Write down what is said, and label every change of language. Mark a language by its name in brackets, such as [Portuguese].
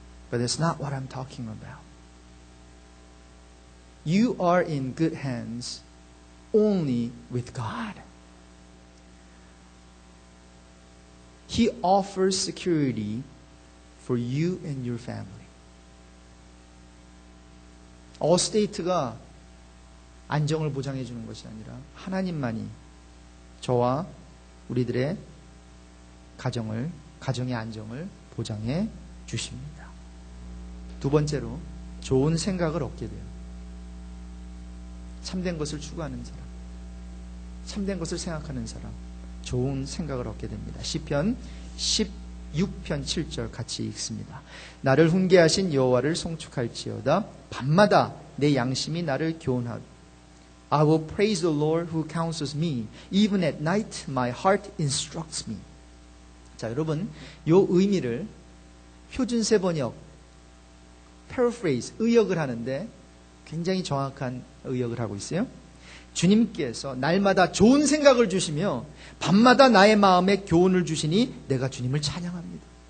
[English] But that's not what I'm talking about. You are in good hands only with God. He offers security for you and your family. [Korean] Allstate가 안정을 보장해 주는 것이 아니라 하나님만이 저와 우리들의 가정의 안정을 보장해 주십니다. 두 번째로 좋은 생각을 얻게 돼요. 참된 것을 추구하는 사람, 참된 것을 생각하는 사람, 좋은 생각을 얻게 됩니다. 시편 16편 7절 같이 읽습니다. 나를 훈계하신 여호와를 송축할지어다. 밤마다 내 양심이 나를 교훈하고 [English] I will praise the Lord who counsels me. Even at night my heart instructs me. [Korean] 자, 여러분, 요 의미를 표준세 번역 paraphrase, 의역을 하는데 굉장히 정확한 의역을 하고 있어요. 주님께서 날마다 좋은 생각을 주시며 밤마다 나의 마음에 교훈을 주시니 내가 주님을 찬양합니다.